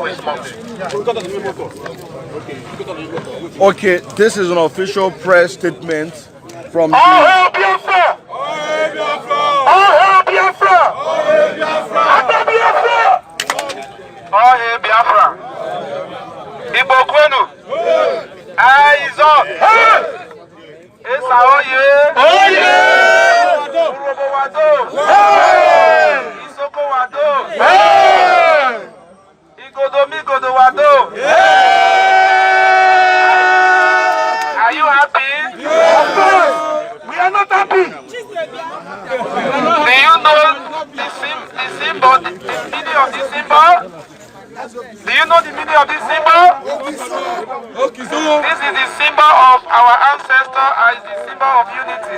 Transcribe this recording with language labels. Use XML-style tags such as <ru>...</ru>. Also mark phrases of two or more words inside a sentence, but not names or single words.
<en>Please, Murphy. Okay, this is an official press statement from the... All Biafra! All Biafra! All Biafra! All Biafra! All Biafra!</en> <ig>Igbo Kwenu!</ig> <en>Eyes up! Esa oye! Oye!</en> <urh>Urobo wado! Isoko wado! Igodo wado!</urh> <en>Are you happy? Yes! We are not happy! Do you know the symbol, the meaning of this symbol? Do you know the meaning of this symbol? This is the symbol of our ancestor and the symbol of unity.</en>